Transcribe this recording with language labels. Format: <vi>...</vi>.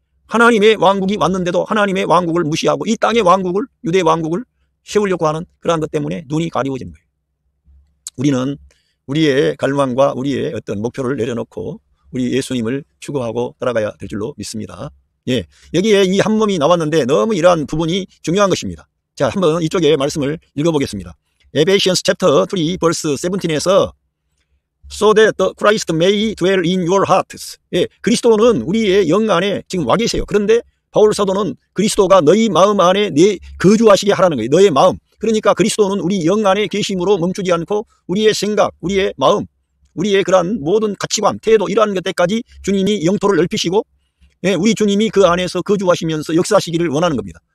<ko>하나님의 왕국이 왔는데도 하나님의 왕국을 무시하고 이 땅의 왕국을, 유대 왕국을 세우려고 하는 그러한 것 때문에 눈이 가리워지는 거예요. 우리는 우리의 갈망과 우리의 어떤 목표를 내려놓고 우리 예수님을 추구하고 따라가야 될 줄로 믿습니다. 예, 여기에 이 한 몸이 나왔는데 너무 이러한 부분이 중요한 것입니다. 자, 한번 이쪽에 말씀을 읽어보겠습니다.</ko> <en>Ephesians chapter 3 verse 17에서 So that the Christ may dwell in your hearts.</en> <ko>예, 그리스도는 우리의 영 안에 지금 와 계세요. 그런데 바울 사도는 그리스도가 너희 마음 안에 거주하시게 하라는 거예요. 너의 마음. 그러니까 그리스도는 우리 영 안에 계심으로 멈추지 않고 우리의 생각, 우리의 마음, 우리의 그러한 모든 가치관, 태도 이러한 것들까지 주님이 영토를 넓히시고 예, 우리 주님이 그 안에서 거주하시면서 역사하시기를 원하는 겁니다.</ko>